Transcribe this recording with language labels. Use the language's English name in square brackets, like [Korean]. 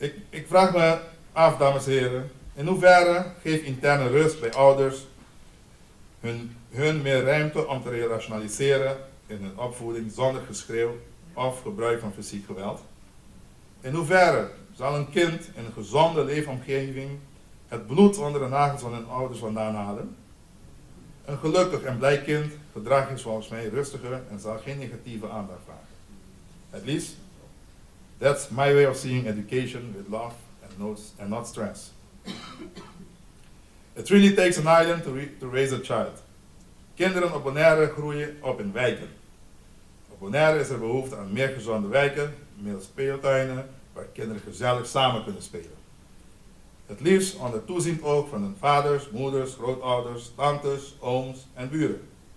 [Dutch] Ik vraag me af, dames en heren, in hoeverre geeft interne rust bij ouders hun meer ruimte om te rationaliseren in hun opvoeding zonder geschreeuw of gebruik van fysiek geweld? In hoeverre zal een kind in een gezonde leefomgeving het bloed onder de nagels van hun ouders vandaan halen? Een gelukkig en blij kind gedraagt zich volgens mij rustiger en zal geen negatieve aandacht vragen. [English] At least, that's my way of seeing education with love and not stress. It really takes an island to raise a child. [Dutch] Kinderen op Bonaire groeien op in wijken. Op Bonaire is er behoefte aan meer gezonde wijken, meer speeltuinen, waar kinderen gezellig samen kunnen spelen. Het liefst onder toeziend oog van hun vaders, moeders, grootouders, tantes, ooms en buren.